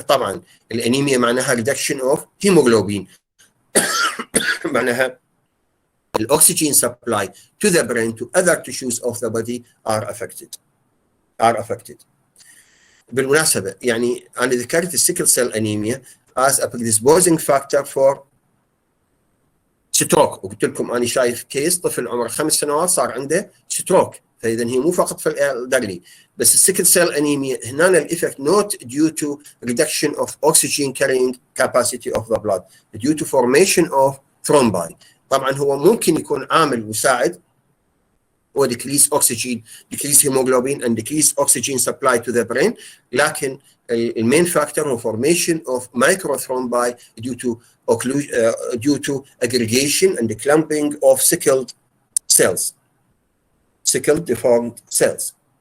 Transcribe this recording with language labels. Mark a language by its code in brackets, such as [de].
[ar] طبعا الانيميا معناها [en] reduction of hemoglobin [ar] معناها الاكسجين [en] supply to the brain to other tissues of the body are affected. [ar] بالمناسبة يعني أنا ذكرت السيكل سيل أنيميا [en] as a predisposing factor for stroke [ar] وقلت لكم أنا شايف كيس طفل عمره 5 سنوات صار عنده ستروك فإذا هي مو فقط في الألدرلي بس السيكل سيل أنيميا هنا الإفكت [en] not due to reduction of oxygen carrying capacity of the blood due to formation of thrombi. [ar] طبعا هو ممكن يكون عامل مساعد و [en] decrease oxygen, decrease hemoglobin and decrease oxygen supply to the brain [ar] لكن المين فاكتور هو [en] formation of microthrombi due to aggregation and clumping of sickled cells, sickled deformed cells.